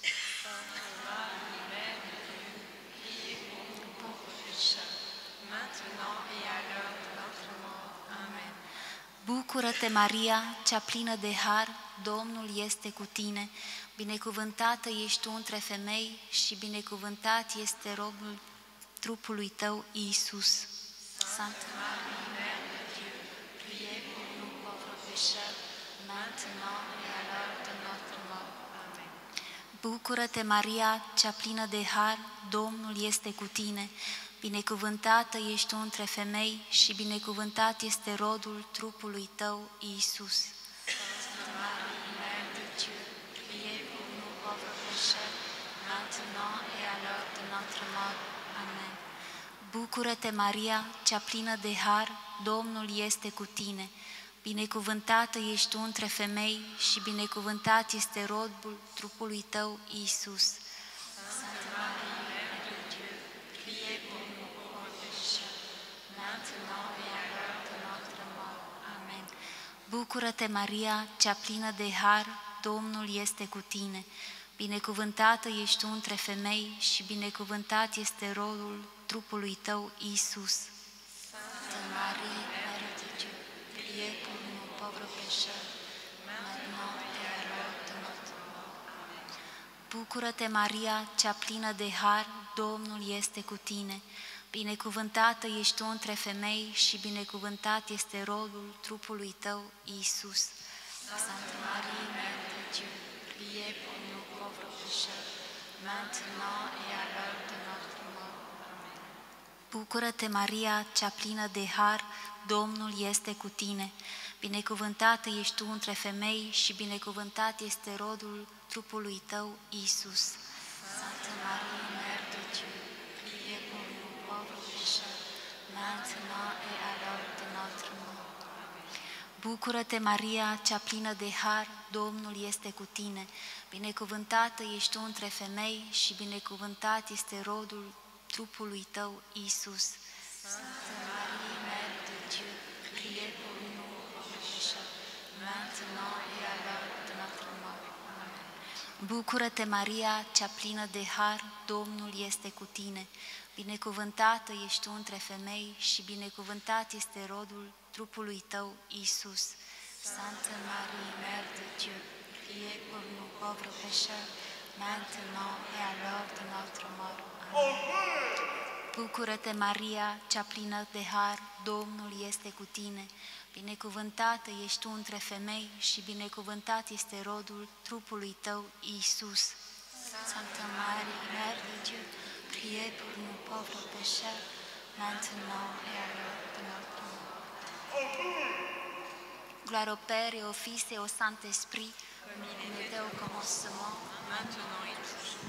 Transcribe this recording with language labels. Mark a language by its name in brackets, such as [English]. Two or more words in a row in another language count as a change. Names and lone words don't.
[Romanian] Bucură-te, Maria, cea plină de har, Domnul este cu tine. Binecuvântată ești tu între femei și binecuvântat este robul trupului tău, Iisus. [French] Sainte Marie, Mère de Dieu, priez pour nous pauvres pécheurs, maintenant et à l'heure de notre mort. Amen. [Romanian] Bucură-te, Maria, cea plină de har, Domnul este cu tine. Binecuvântată ești tu între femei și binecuvântat este rodul trupului tău, Iisus. [French] Sainte Marie, Mère de Dieu, priez pour nous pauvres pécheurs, maintenant et à l'heure de notre mort. Amen. [Romanian] Bucură-te, Maria, cea plină de har, Domnul este cu tine. Binecuvântată ești tu între femei și binecuvântat este rodul trupului tău, Iisus. [French] Sainte Marie, Mère de Dieu, priez pour nous pauvres pécheurs, maintenant et à l'heure de notre mort. Amen. [Romanian] Bucură-te, Maria, cea plină de har, Domnul este cu tine. Binecuvântată ești tu între femei și binecuvântat este rodul trupului tău, Iisus. [French] Sainte Marie, Mère de Dieu, priez pour nous pauvres pécheurs, maintenant et à l'heure de notre mort. Amen. [Romanian] Bucură-te, Maria, cea plină de har, Domnul este cu tine. Binecuvântată ești tu între femei și binecuvântat este rodul trupului tău, Iisus. [French] Sainte Marie, Mère de Dieu, priez pour nous pauvres pécheurs, maintenant et à l'heure de notre mort. Amen. [Romanian] Bucură-te, Maria, cea plină de har, Domnul este cu tine. Binecuvântată ești tu între femei și binecuvântat este rodul trupului tău, Iisus. [French] Sainte Marie, Mère de Dieu, priez pour nous pauvres pécheurs, maintenant et à l'heure de notre mort. [Romanian] Bucură-te, Maria, cea plină de har, Domnul este cu tine. Binecuvântată ești tu între femei și binecuvântat este rodul trupului tău, Iisus. [French] Sainte Marie, Mère de Dieu, priez pour nous pauvres pécheurs, maintenant et à l'heure de notre mort. Amen. [Romanian] Bucură-te, Maria, cea plină de har, Domnul este cu tine. Binecuvântată ești tu între femei și binecuvântat este rodul trupului tău, Iisus. [French] Sainte Marie, Mère de Dieu, priez pour nous pauvres pécheurs, maintenant et à l'heure de notre mort. Amen. [Romanian] Bucură-te, Maria, cea plină de har, Domnul este cu tine. Binecuvântată ești tu între femei și binecuvântat este rodul trupului tău, Iisus. [French] Sainte Marie, Mère de Dieu, priez pour nous pauvres pécheurs, maintenant et à l'heure de notre mort. Gloire au Père et au Fils et au Saint-Esprit, comme il était au commencement, maintenant et toujours.